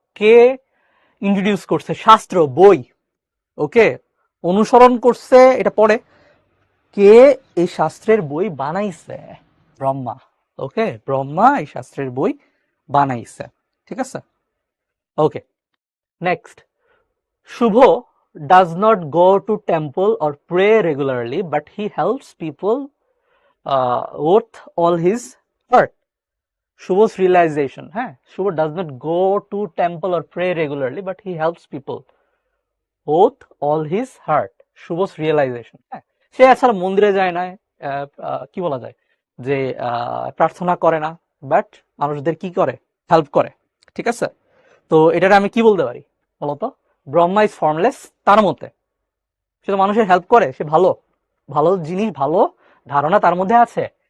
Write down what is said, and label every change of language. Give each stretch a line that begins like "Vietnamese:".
Bangla: কে introduce করছে শাস্ত্র, বই? ওকে, অনুসরণ করছে এটা পড়ে। কে এই শাস্ত্রের বই বানাইছে? ব্রহ্মা। ওকে, ব্রহ্মা এই শাস্ত্রের বই বানাইছে। ঠিক আছে, ওকে,
English: Next, Shubho does not go to temple or pray regularly, but he helps people with all his heart. Shubho's realization,
Bangla: হ্যাঁ,
English: Shubho does not go to temple or pray regularly, but he helps people with all his heart.
Bangla: শুভ's realization, হ্যাঁ, সে আসলে মন্দিরে যায় না, কি বলা যায় যে প্রার্থনা করে না, বাট মানুষদের কি করে, হেল্প করে, ঠিক আছে। তো এটার আমি কি বলতে পারি বলতো,
English: Brahma is formless,
Bangla: তার মতে সে তো মানুষের হেল্প করে, সে ভালো ভালো জিনিস, ভালো ধারণা তার মধ্যে আছে।